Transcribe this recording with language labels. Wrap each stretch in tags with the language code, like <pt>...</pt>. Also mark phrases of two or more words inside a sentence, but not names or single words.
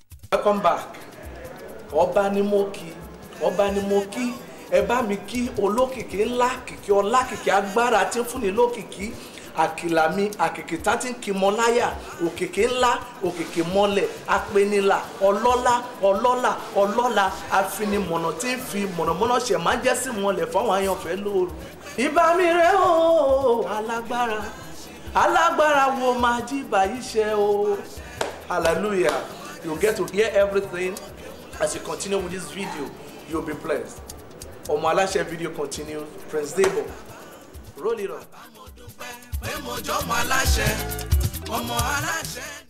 <en>Welcome back.</en> <yo>Ọba ni mo kí, ọba ni mo kí. Ẹ bá mi kí olókìkí ńlá, kìkì ọlá, kìkì agbára tí ń fúnni lókìkí. Àkìlà mi, àkìkì tá ti ń kí mọ láyà. Òkìkí ńlá, òkìkí mọ́lẹ̀, apenilà, ọlọ́lá, ọlọ́lá, ọlọ́lá. Afinimọ̀nà tí ń fi mọ̀nàmọ́ná ṣe máa ń jẹ́ sí mọ́lẹ̀ fáwọn àyànfẹ́ lóru. Ìbà mi rẹ̀ o, alágbára. Alágbára wo máa jí báyìí ṣe o?</yo> <en>Hallelujah. You get to hear everything as you continue with this video. You'll be blessed. Ọmọ Aláṣẹ video continues. Prince Debo. Roll it up.</en> <yo>Pé mo jọ ọmọ Aláṣẹ, ọmọ Aláṣẹ.</yo>